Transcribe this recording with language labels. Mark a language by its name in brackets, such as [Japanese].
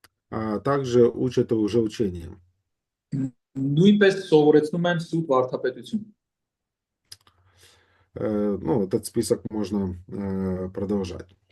[Russian] а также учат лжеучением. [Armenian] նույնպես сովորեցնում են սուտ վարդապետություն։ [Russian] Ну, этот список можно продолжать.